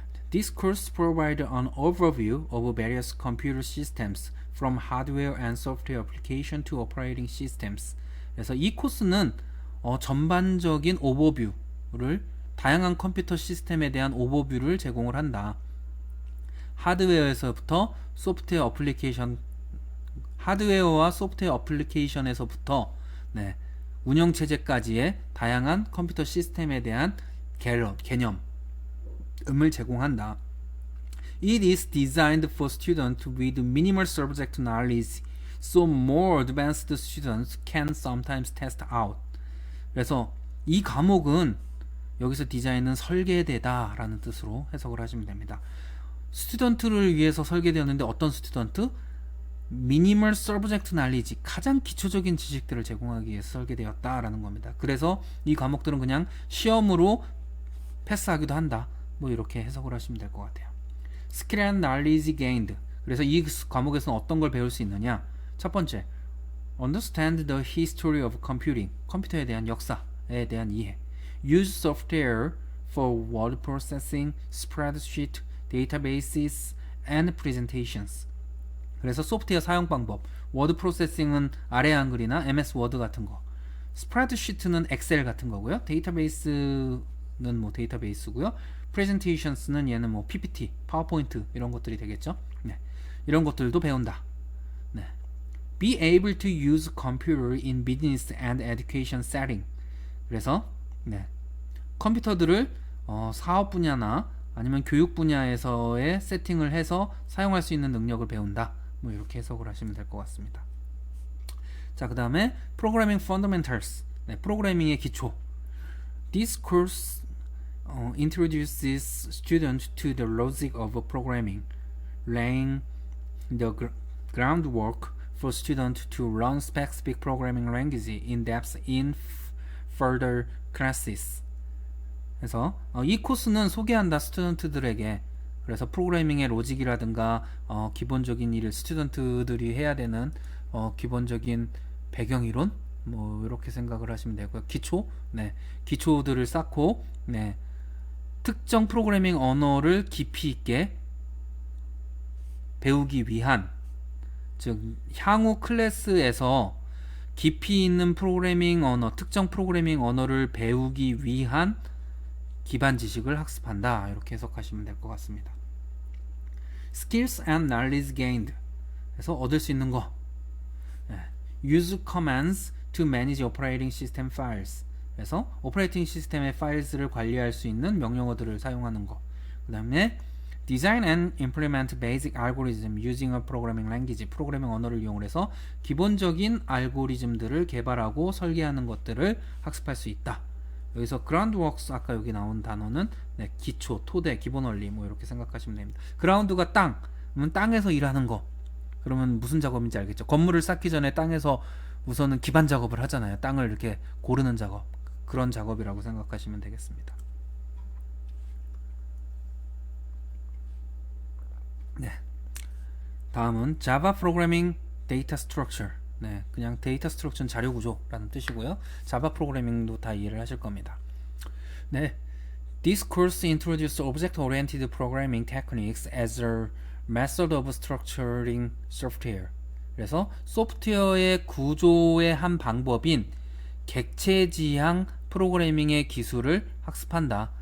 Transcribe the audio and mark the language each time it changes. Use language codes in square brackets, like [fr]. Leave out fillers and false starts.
[en] This course provides an overview of various computer systems, from hardware and software application to operating systems. [ko] 그래서 이 코스는 전반적인 오버뷰를, 다양한 컴퓨터 시스템에 대한 오버뷰를 제공을 한다. 하드웨어에서부터 소프트웨어 어플리케이션, 하드웨어와 소프트웨어 어플리케이션에서부터, 네, 운영체제까지의 다양한 컴퓨터 시스템에 대한 개념을 제공한다. [en] It is designed for students with minimal subject knowledge, so more advanced students can sometimes test out. [ko] 그래서 이 과목은, 여기서 디자인은 설계되다 라는 뜻으로 해석을 하시면 됩니다. 스튜던트를 위해서 설계되었는데, 어떤 스튜던트? [en] Minimal Subject Knowledge, [ko] 가장 기초적인 지식들을 제공하기 위해서 설계되었다 라는 겁니다. 그래서 이 과목들은 그냥 시험으로 패스하기도 한다, 뭐 이렇게 해석을 하시면 될 것 같아요. [en] Skill and Knowledge Gained, [ko] 그래서 이 과목에서는 어떤 걸 배울 수 있느냐? 첫 번째, [en] Understand the History of Computing, [ko] 컴퓨터에 대한 역사에 대한 이해. [en] Use software for word processing, spreadsheet, databases, and presentations. [ko] 그래서 소프트웨어 사용 방법, 워드 프로세싱은 아래 한글이나 MS 워드 같은 거, 스프레드시트는 엑셀 같은 거고요. 데이터베이스는 뭐 데이터베이스고요. 프레젠테이션스는 얘는 뭐 PPT, 파워포인트 이런 것들이 되겠죠. 네, 이런 것들도 배운다. 네. [en] Be able to use computer in business and education setting. [ko] 그래서 네, 컴퓨터들을 사업 분야나 아니면 교육 분야에서의 세팅을 해서 사용할 수 있는 능력을 배운다. 뭐 이렇게 해석을 하시면 될 것 같습니다. 자, 그 다음에 Programming Fundamentals, 네, 프로그래밍의 기초. [en] This course introduces students to the logic of programming, laying the groundwork for students to learn specific programming language in depth in further classes. [ko] 그래서 이 코스는 소개한다, 스튜던트들에게. 그래서 프로그래밍의 로직이라든가 기본적인 일을 스튜던트들이 해야 되는 기본적인 배경이론, 뭐 이렇게 생각을 하시면 되고요. 기초, 네, 기초들을 쌓고, 네, 특정 프로그래밍 언어를 깊이 있게 배우기 위한, 즉 향후 클래스에서 깊이 있는 프로그래밍 언어, 특정 프로그래밍 언어를 배우기 위한 기반 지식을 학습한다. 이렇게 해석하시면 될 것 같습니다. [en] Skills and knowledge gained. [ko] 그래서 얻을 수 있는 거. [en] Use commands to manage operating system files. [ko] 그래서 오퍼레이팅 시스템의 파일스를 관리할 수 있는 명령어들을 사용하는 거. 그 다음에 [en] Design and implement basic algorithm using a programming language. [ko] 프로그래밍 언어를 이용해서 기본적인 알고리즘들을 개발하고 설계하는 것들을 학습할 수 있다. 여기서 groundworks, 아까 여기 나온 단어는 기초, 토대, 기본 원리 뭐 이렇게 생각하시면 됩니다. ground가 땅, 그러면 땅에서 일하는 거. 그러면 무슨 작업인지 알겠죠? 건물을 쌓기 전에 땅에서 우선은 기반 작업을 하잖아요. 땅을 이렇게 고르는 작업. 그런 작업이라고 생각하시면 되겠습니다. 네. 다음은 Java Programming Data Structure. 네, 그냥 데이터 스트럭처는 자료 구조라는 뜻이고요. 자바 프로그래밍도 다 이해를 하실 겁니다. 네. [en] This course introduces object-oriented programming techniques as a method of structuring software. [ko] 그래서 소프트웨어의 구조의 한 방법인 객체지향 프로그래밍의 기술을 학습한다.